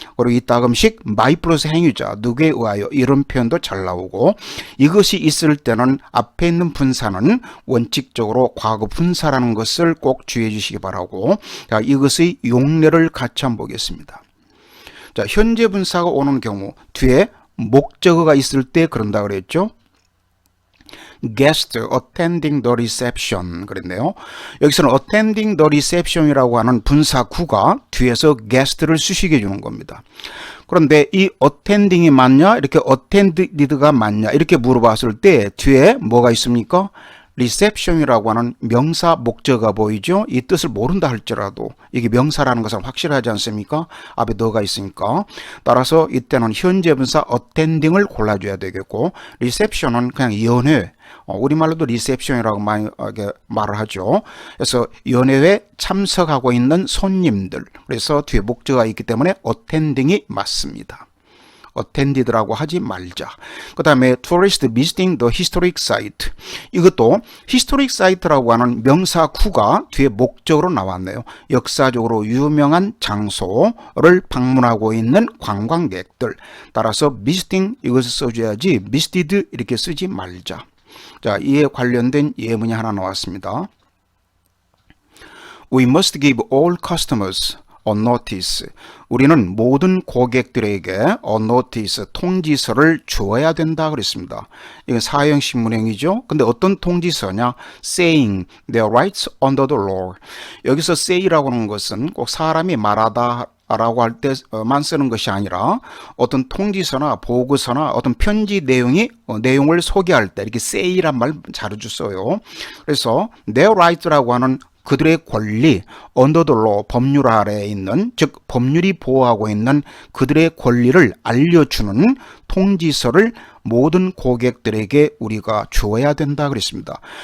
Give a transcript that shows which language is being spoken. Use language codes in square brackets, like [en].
[ko] 그리고 이따금씩 my 플러스 행위자 누구에 의하여 이런 표현도 잘 나오고 이것이 있을 때는 앞에 있는 분사는 원칙적으로 과거 분사라는 것을 꼭 주의해 주시기 바라고. 자, 이것의 용례를 같이 한번 보겠습니다. 자, 현재 분사가 오는 경우 뒤에 목적어가 있을 때 그런다 그랬죠. [en] guest attending the reception [ko] 그랬네요. 여기서는 [en] attending the reception [ko] 이라고 하는 분사구가 뒤에서 guest를 수식해 주는 겁니다. 그런데 이 attending이 맞냐 이렇게 attended가 맞냐 이렇게 물어봤을 때 뒤에 뭐가 있습니까? reception이라고 하는 명사 목적어가 보이죠. 이 뜻을 모른다 할지라도 이게 명사라는 것은 확실하지 않습니까? 앞에 너가 있으니까. 따라서 이때는 현재 분사 attending을 골라줘야 되겠고 reception은 그냥 연회 우리말로도 리셉션이라고 많이 말을 하죠. 그래서 연회에 참석하고 있는 손님들 그래서 뒤에 목적어가 있기 때문에 attending이 맞습니다. attended라고 하지 말자. 그 다음에 [en] tourist visiting the historic site. [ko] 이것도 [en] historic site [ko] 라고 하는 명사구가 뒤에 목적으로 나왔네요. 역사적으로 유명한 장소를 방문하고 있는 관광객들. 따라서 visiting 이것을 써줘야지 visited 이렇게 쓰지 말자. 자, 이에 관련된 예문이 하나 나왔습니다. [en] We must give all customers a notice. [ko] 우리는 모든 고객들에게 [en] a notice, [ko] 통지서를 주어야 된다 그랬습니다. 이건 사형 신문행위죠. 근데 어떤 통지서냐? [en] saying their rights under the law. [ko] 여기서 say라고 하는 것은 꼭 사람이 말하다 라고 할 때만 쓰는 것이 아니라 어떤 통지서나 보고서나 어떤 편지 내용을 소개할 때 이렇게 say란 말 자주 써요. 그래서 [en] their rights [ko] 라고 하는 그들의 권리, [en] under the law, [ko] 법률 아래에 있는, 즉 법률이 보호하고 있는 그들의 권리를 알려주는 통지서를 모든 고객들에게 우리가 주어야 된다 그랬습니다.